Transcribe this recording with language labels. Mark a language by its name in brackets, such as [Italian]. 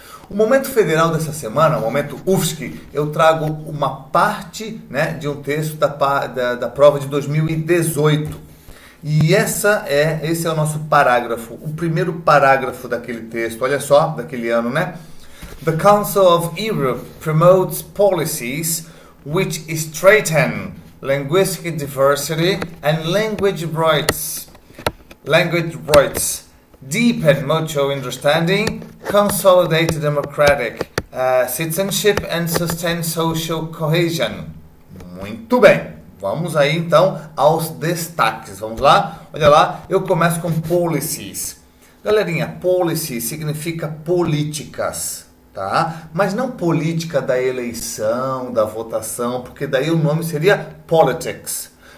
[Portuguese] O momento federal dessa semana, o momento UFSC, eu trago uma parte, né, de um texto da prova de 2018. E esse é o nosso parágrafo, o primeiro parágrafo daquele texto, olha só, daquele ano, né? [English] The Council of Europe promotes policies which strengthen linguistic diversity and language rights, deepen mutual understanding, consolidate democratic citizenship and sustain social cohesion. [Portuguese] Muito bem, vamos aí então aos destaques. Vamos lá? Olha lá, eu começo com policies. Galerinha, policy significa políticas, tá? Mas não política da eleição, da votação, porque daí o nome seria politics.